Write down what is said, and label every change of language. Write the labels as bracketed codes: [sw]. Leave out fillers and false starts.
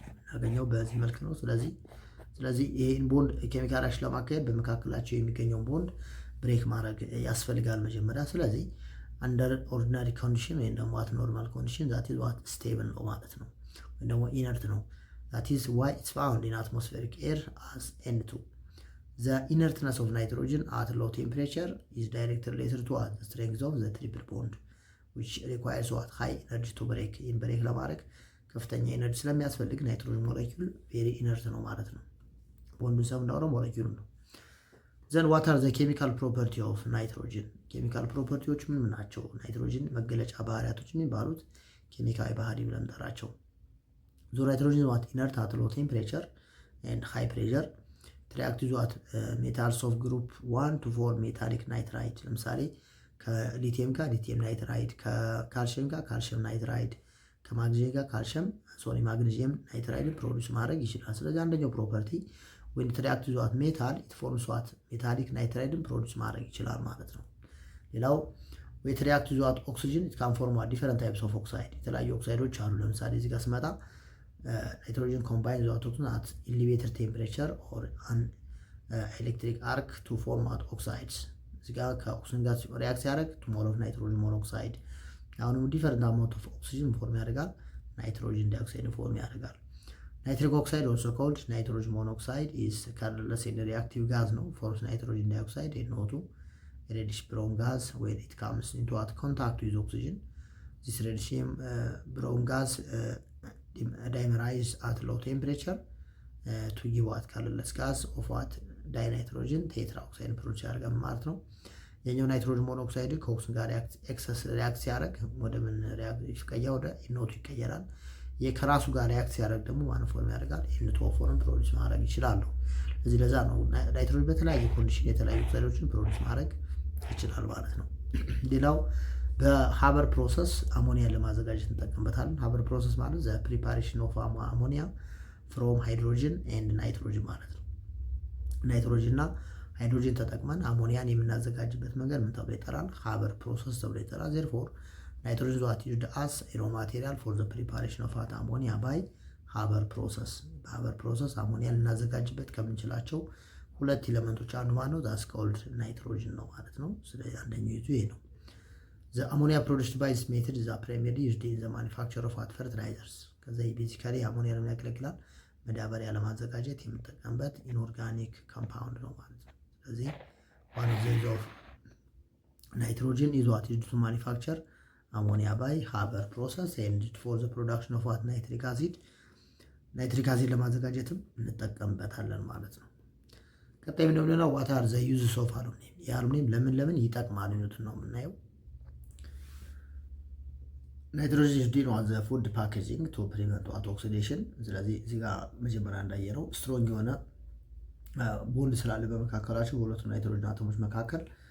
[am] ያገኘው በዚህ መልክ ነው። ስለዚህ ይሄን ቦንድ ኬሚካል ሪአክሽን ለማካሄድ በመካከላቸው የሚገኘውን ቦንድ ብሬክ ማድረግ ያስፈልጋል መጀመሪያ። ስለዚህ [en] አንደር ኦርዲናሪ ኮንዲሽን [am] ወይም ደግሞ [en] ዋት ኖርማል ኮንዲሽን ዛት ኢዝ ዋት ስቴብል [am] ነው ማለት ነው፣ ወይም ደግሞ ኢነርት ነው። [en] That is why it's found in atmospheric air as N2. The inertness of nitrogen at low temperature is directly related to the strength of the triple bond, which requires what high energy to break. [am] In break ለማድረግ ከፍተኛ ኤነርጂ ስለሚያስፈልግ ናይትሮጅን ሞለኪውል ቬሪ ኢነርት ነው ማለት ነው። ቦንዱን ሰምናው ሞለኪውል ነው። [en] Then what are the chemical property of nitrogen? [am] ኬሚካል ፕሮፐርቲዎች ምን ናቸው? ናይትሮጅን መገለጫ ባህሪያቶች የሚባሉት ኬሚካዊ ባህሪ ብለን እንጠራቸው። [en] So nitrogen is what inert at low temperature and high pressure. It reacts with what metals of group 1 to form metallic nitride. [am] ለምሳሌ ከሊቲየም ጋር ሊቲየም ናይትራይድ፣ ከካልሽየም ጋር ካልሽየም ናይትራይድ፣ ከማግኔዥየም ጋር ማግኔዥየም ናይትራይድ ፕሮዲዩስ ማድረግ ይችላል። ስለዚህ አንደኛው ፕሮፐርቲ [en] when it reacts with what metal it forms what metallic nitride [am] ፕሮዲዩስ ማድረግ ይችላል ማለት ነው። ሌላው [en] when it reacts with what oxygen it can form what different types of oxide. [am] የተለያዩ ኦክሳይዶች አሉ። ለምሳሌ እዚህ ጋር ስመጣ [en] nitrogen combines with oxygen at elevated temperature or an electric arc to form what oxides. [am] እዚህ ጋር ከኦክሲጅን ጋር ሪአክት ሲያደርግ [en] to more of nitrogen monoxide አሁንም different amount of oxygen [am] ፎርም ያደርጋል፣ ናይትሮጅን ዳይኦክሳይድ ፎርም ያደርጋል። [en] nitric oxide also called nitrogen monoxide is colorless and reactive gas ነው forms nitrogen dioxide NO2 reddish brown gas when it comes into contact with oxygen. This reddish brown gas dimerize at low temperature to give what colorless gas of what dinitrogen tetraoxide produce [am] ያደርጋል ማለት ነው። የኛው ናይትሮጅን ሞኖክሳይድ ከኦክሲጅን ጋር ኤክሰስ ሪአክት ሲያደርግ ወደ ምን ሪአክት ይቀየራል? ወደ NO2 ይቀየራል። የከራሱ ጋር ሪአክት ሲያደርግ ደግሞ ማን ፎርም ያደርጋል? N2O ፎርም ፕሮዲዩስ ማድረግ ይችላል። ስለዚህ ለዛ ነው ናይትሮጅን በተለያየ ኮንዲሽን የተለያዩ ኦክሳይዶችን ፕሮዲዩስ ማድረግ ይችላል ማለት ነው። ሌላው በሃበር ፕሮሰስ አሞኒያን ለማዘጋጀት እንጠቀምበታለን። ሃበር ፕሮሰስ ማለት [en] ዘ ፕሪፓሬሽን ኦፍ አሞኒያ ፍሮም ሃይድሮጅን ኤንድ ናይትሮጅን [am] ማለት ነው። ናይትሮጅን እና ሃይድሮጅን ተጠቅመን አሞኒያን የምናዘጋጅበት መንገድ ምን ተብሎ ይጠራል? ሃበር ፕሮሰስ ተብሎ ይጠራል። [en] therefore nitrogen is what used as raw material for the preparation of ammonia by [am] ሃበር ፕሮሰስ። በሃበር ፕሮሰስ አሞኒያ ልናዘጋጅበት ከምንችላቸው ሁለት ኤሌመንቶች አንዱ ማለት ነው [en] ዛትስ ኮልድ [am] ናይትሮጅን ነው ማለት ነው። ስለዚህ አንደኛው ይሄ ነው። [en] The ammonia produced by this method is primarily used in the manufacture of fertilizers። [am] ከዛ ቤዚካሊ አሞኒያ ለምን ያገለግላል? መዳበሪያ ለማዘጋጀት የምንጠቀምበት ኢንኦርጋኒክ ኮምፓውንድ ነው ማለት ነው። [en] ስለዚህ one of the use of nitrogen is what used to manufacture ammonia by Haber process and for the production of what nitric acid [am] ለማዘጋጀትም እንጠቀምበታለን ማለት ነው። ቀጣይ ምን ነው [en] what are the uses of aluminum? [am] የአሉሚኒየም ለምን ይጠቅማል ነው የምናየው። ናይትሮጅን [en] is used in the food packaging to prevent oxidation። [am] ስለዚህ እዚህ ጋር መጀመሪያ እንዳየነው ስትሮንግ የሆነ ቦንድ ስላለ በመካከላቸው በሁለቱ ናይትሮጅን አቶሞች መካከል